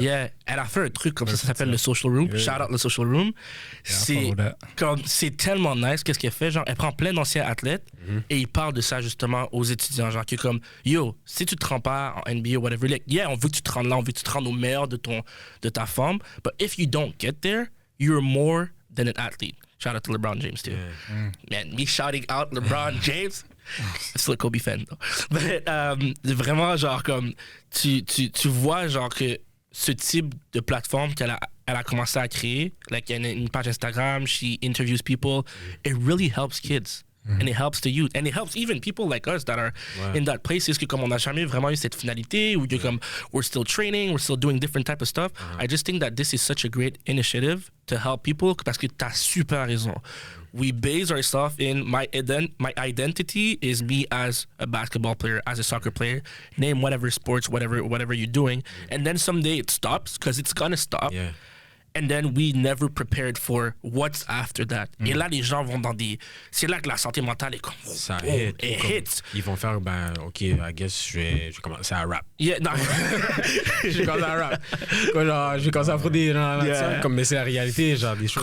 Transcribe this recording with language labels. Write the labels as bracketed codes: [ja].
[fr] Yeah, elle a fait un truc comme ça s'appelle le Social Room. Shout out le Social Room. C'est tellement nice qu'est-ce qu'elle fait. Genre, elle prend plein d'anciens athlètes et il parle de ça justement aux étudiants. Genre, qui est comme, yo, si tu te rends pas en NBA ou whatever, like, yeah, on veut que tu te rendes là, on veut que tu te rendes au meilleur de ta forme. [en] But if you don't get there, you're more than an athlete. Shout out to LeBron James too. Man, me shouting out LeBron James. C'est le Kobe fan, though. [fr] Mais vraiment, genre, comme, tu vois, genre, que ce type de plateforme elle a commencé à créer, like, il y a une page Instagram, [en] she interviews people, it really helps kids. And it helps the youth. And it helps even people like us that are in that place. [fr] C'est que comme on n'a jamais vraiment eu cette finalité, ou comme, [en] we're still training, we're still doing different type of stuff. I just think that this is such a great initiative to help people, [fr] parce que t'as super raison. [en] We base ourselves in my identity is me as a basketball player, as a soccer player, name whatever sports, whatever you're doing. And then someday it stops, because it's gonna stop. Yeah. And then we never prepared for what's after that. [fr] Et là, les gens vont dans des... C'est là que la santé mentale est comme... Ça [en] hits. [fr] Ils vont faire, OK, [en] I guess [fr] je vais commencer à rap. Yeah, non. Je vais commencer à rap. Genre, je vais commencer à faire des... Comme, mais c'est la réalité, genre, des choses.